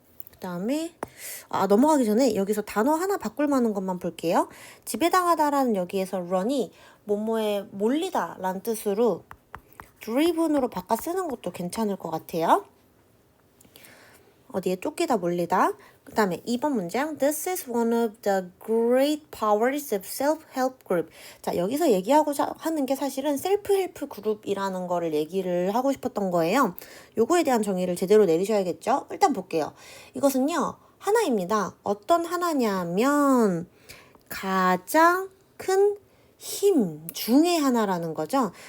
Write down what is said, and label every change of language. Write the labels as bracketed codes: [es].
[ko] 그 다음에 넘어가기 전에 여기서 단어 하나 바꿀 만한 것만 볼게요. 지배당하다라는 여기에서 run이 뭐뭐에 몰리다 라는 뜻으로 driven으로 바꿔 쓰는 것도 괜찮을 것 같아요. 어디에 쫓기다 몰리다. 그 다음에 2번 문장 [en] This is one of the great powers of self-help group. [ko] 자, 여기서 얘기하고자 하는 게 사실은 셀프-헬프 그룹이라는 거를 얘기를 하고 싶었던 거예요. 요거에 대한 정의를 제대로 내리셔야겠죠? 일단 볼게요. 이것은요, 하나입니다. 어떤 하나냐면 가장 큰 힘 중에 하나라는 거죠.